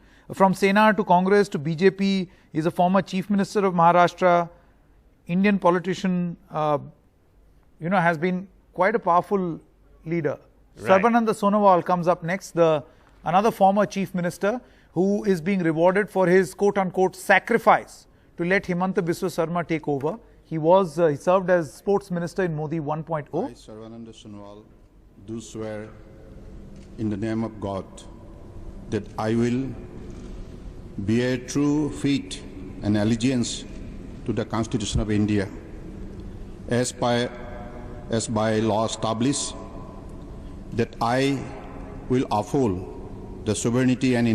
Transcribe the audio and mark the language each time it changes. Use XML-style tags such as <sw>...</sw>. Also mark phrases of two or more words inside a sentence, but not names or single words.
<en>From Sena to Congress to BJP, he's a former chief minister of Maharashtra, Indian politician, has been quite a powerful leader. Right. Sarbananda Sonowal comes up next, another former chief minister who is being rewarded for his quote-unquote sacrifice to let Himanta Biswa Sarma take over. He served as sports minister in Modi 1.0. I, Sarbananda Sonowal, do swear in the name of God that I will bear true faith and allegiance to the Constitution of India as by law established, that I will uphold the sovereignty and</en>